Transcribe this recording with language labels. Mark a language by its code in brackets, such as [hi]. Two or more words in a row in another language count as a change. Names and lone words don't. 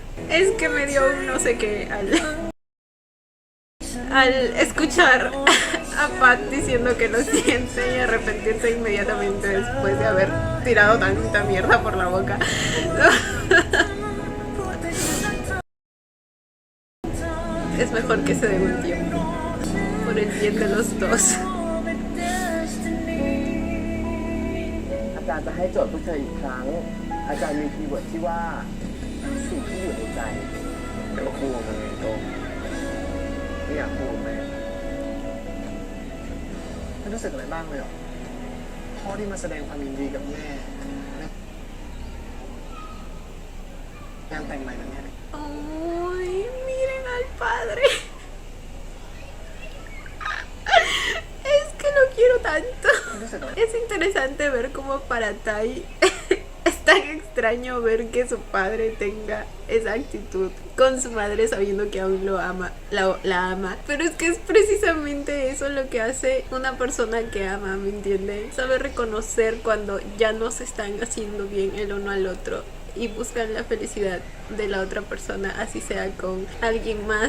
[es] Es que me dio un no sé qué al escuchar a Pat diciendo que lo siente y arrepentirse inmediatamente después de haber tirado tanta mierda por la boca. Es mejor que se dé un tiempo por el bien de los dos. [th] อาจารย์จะให้โจทย์พวกเธออีกครั้ง อาจารย์มีคีย์เวิร์ดที่ว่าสิ่งที่อยู่ในใจ เดี๋ยวคู่กับมึงไงโตไม่อยากคู่กับแม่ ๆไม่รู้สึกอะไรบ้างเลยเหรอพ่อที่มาแสดงความยินดีกับแม่งานแต่งใหม่แบบเนี้ย [es] Ay, miren al padre. Es que lo quiero tanto. [th] ไม่รู้สึกอะไร [es] Es interesante ver cómo para Tai es tan extraño ver que su padre tenga esa actitud con su madre sabiendo que aún lo ama, la ama. Pero es que es precisamente eso lo que hace una persona que ama, ¿me entienden? Saber reconocer cuando ya no se están haciendo bien el uno al otro y buscan la felicidad de la otra persona, así sea con alguien más.